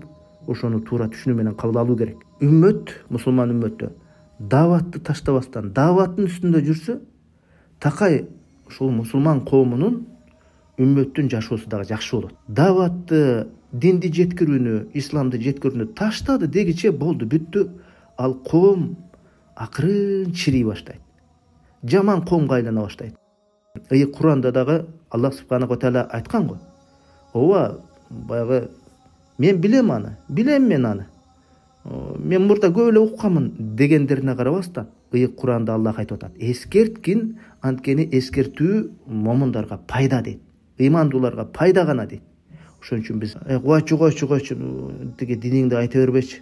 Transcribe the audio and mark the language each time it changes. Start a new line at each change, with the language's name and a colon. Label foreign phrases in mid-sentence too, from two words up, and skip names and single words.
Kyrgyz: Ошону туура түшүнүү менен кабыл алуу керек. Үммөт, мусулман үммөттө даватты таштабастан, даваттын үстүндө жүрсө, такай ушул мусулман коомунун, үммөттүн жашоосу дагы жакшы болот. Даватты, динди жеткирүүнү, исламды жеткирүүнү таштады дегиче болду, бүттү. Ал коом акырын чирий баштайт. Жаман коомго айлана баштайт. Куранда дагы
Arabic: الله سبحانه وتعالى
Kyrgyz: айткан го. Ооба, баягы мен билем аны, билем мен аны. Мен мурда көп эле укканмын дегендерине карабастан, Куранда Аллах айтып атат. Эскерткин, анткени эскертүү момундарга пайда дейт. Ыймандууларга пайда гана дейт. Ошон үчүн биз койчу, тиги диниңди айта бербечи.